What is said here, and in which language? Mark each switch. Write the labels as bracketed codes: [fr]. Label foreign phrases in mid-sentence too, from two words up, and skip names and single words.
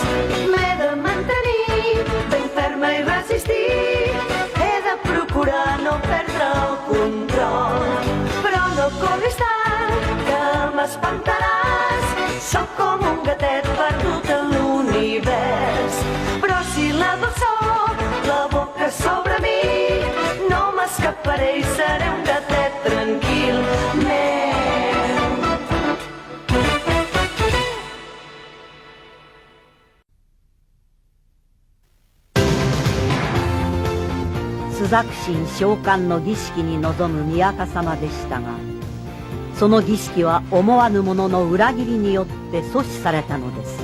[ca] M'he de mantenir ben ferma i resistir, he de procurar no perdre el control, però no corris tant que m'espantaràs. Soc com un gatet perdut en l'univers, però si la dolçor l'aboca sobre mi, no m'escaparé i seré un gatet tranquil meu. [ja] 朱雀神召喚の儀式に臨む宮家様でしたが、その儀式は思わぬ者の裏切りによって阻止されたのです。